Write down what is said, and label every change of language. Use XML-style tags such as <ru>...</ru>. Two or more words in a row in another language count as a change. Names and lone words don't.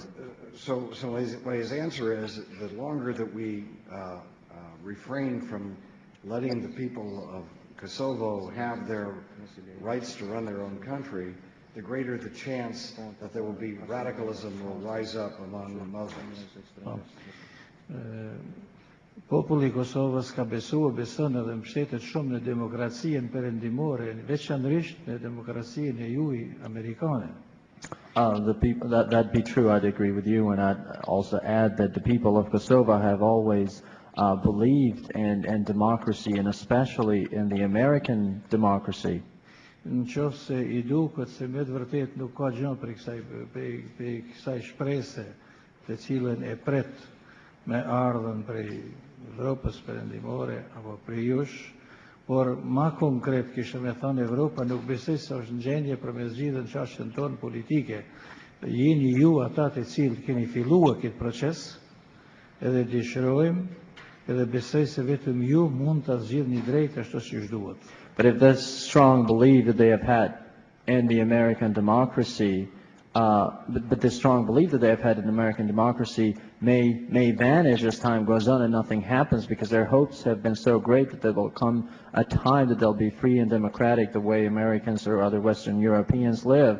<en>So his answer is, the longer that we refrain from letting the people of Kosovo have their rights to run their own country, the greater the chance that there will be radicalism will rise up among the Muslims.</en> <sq>Populli i Kosovës ka beson edhe mbështetet shumë në demokracinë perëndimore, veçanërisht në demokracinë e juaj amerikane.</sq> <en>The people that be true, I'd agree with you, and I'd also add that the people of Kosovo have always believed in democracy, and especially in the American democracy.</en> <sq>Në qoftë se I duket se me të vërtet nuk ka gjë për kësaj shprese të cilën e pret me ardhen prej Evropës perëndimore apo prej jush, por ma konkret kishte me thënë Evropa nuk besoj se është në gjendje për me zgjidhur çështjen tonë politike. Jeni ju ata të cilët keni filluar këtë proces, edhe dëshirojmë, edhe besoj se vetëm ju mund ta zgjidhni drejt ashtu siç duhet.</sq> <en>But if this strong belief that they have had in the American democracy, but the strong belief that they have had in American democracy may vanish as time goes on and nothing happens, because their hopes have been so great that there will come a time that they'll be free and democratic the way Americans or other Western Europeans live.</en>